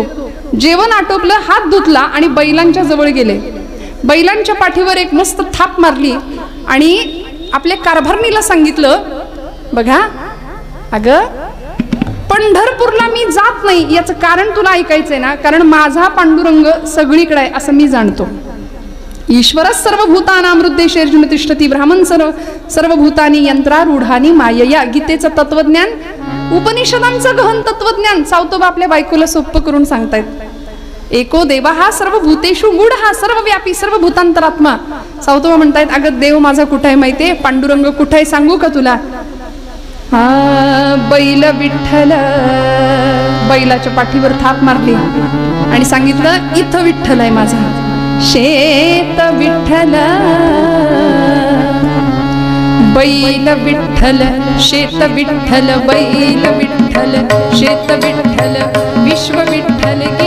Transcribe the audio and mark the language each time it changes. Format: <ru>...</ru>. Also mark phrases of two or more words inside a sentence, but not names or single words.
<mr>जेवण आटोपलं, हात धुतला आणि बैलांच्या जवळ गेले. बैलांच्या पाठीवर एक मस्त थाप मारली आणि आपल्या कारभारणीला सांगितलं, बघा अगं पंढरपूरला मी जात नाही, याचं कारण तुला ऐकायचंय ना, कारण माझा पांडुरंग सगळीकडे आहे असं मी जाणतो.</mr> <sa>ईश्वर सर्वभूतानां हृदयेषु तिष्ठति, ब्राह्मण सर्वभूतानी यंत्रारूढानी मायया.</sa> <mr>गीतेचं तत्वज्ञान, उपनिषदांचं गहन तत्वज्ञान सावतोबा आपल्या बायकोला सोप्प करून सांगतायत.</mr> <sa>एको देवा हा सर्वभूतेषु गूढ, हा सर्वव्यापी सर्वभूतांतरात्मा.</sa> <mr>सावतोबा म्हणतायत, अगं देव माझा कुठे आहे माहितीये, पांडुरंग कुठे आहे सांगू का तुला? हा बैल विठ्ठल. बैलाच्या पाठीवर थाप मारली आणि सांगितलं, इथं विठ्ठल आहे माझा. शेत विठ्ठल, बैल विठ्ठल, शेत विठ्ठल, बैल विठ्ठल, शेत विठ्ठल, विश्व विठ्ठल गे.</mr>